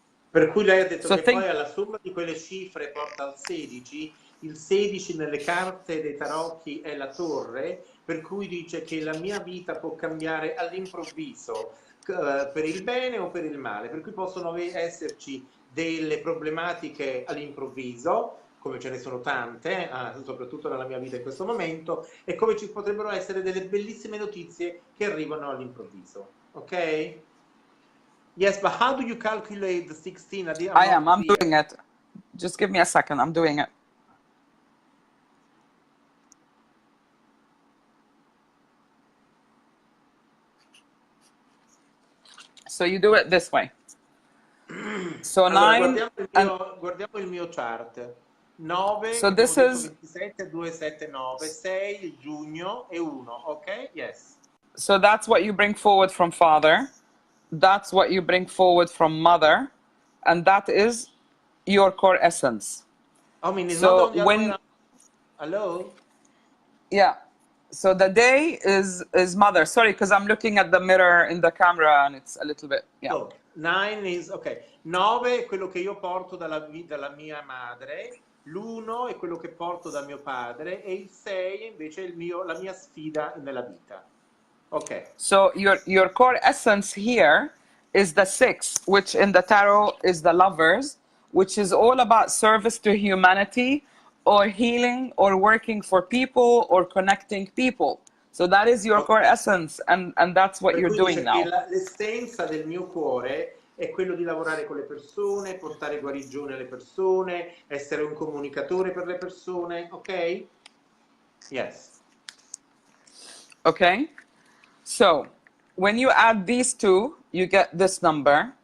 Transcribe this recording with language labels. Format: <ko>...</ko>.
<it>Per cui lei ha detto che poi alla somma di quelle cifre porta al 16, il 16 nelle carte dei tarocchi è la torre, per cui dice che la mia vita può cambiare all'improvviso, per il bene o per il male, per cui possono esserci delle problematiche all'improvviso, come ce ne sono tante, soprattutto nella mia vita in questo momento, e come ci potrebbero essere delle bellissime notizie che arrivano all'improvviso. Ok?</it> <en>Yes, but how do you calculate the 16? I'm doing it. Just give me a second, I'm doing it. So you do it this way. So</en> <it>allora, 9 guardiamo il mio chart. 9,</it> <en>so this is</en> <it>27, 2, 7, 9, 6, giugno e 1, ok?</it> <en>Yes. So that's what you bring forward from father. That's what you bring forward from mother. And that is your core essence. I mean, it's so not only when... Hello? Yeah. So the day is mother. Sorry, because I'm looking at the mirror in the camera and it's a little bit... Yeah. So, 9 is... Ok.</en> <it>9 è quello che io porto dalla mia madre. L'1 è quello che porto da mio padre. E il 6 invece è la mia sfida nella vita.</it> <en>Okay. So your core essence here is the 6, which in the tarot is the lovers, which is all about service to humanity, or healing, or working for people, or connecting people. So that is your core essence, and that's what you're doing now.</en> <it>L'essenza del mio cuore è quello di lavorare con le persone, portare guarigione alle persone, essere un comunicatore per le persone, ok?</it> <en>Yes. Okay. So, when you add these two, you get this number.</en>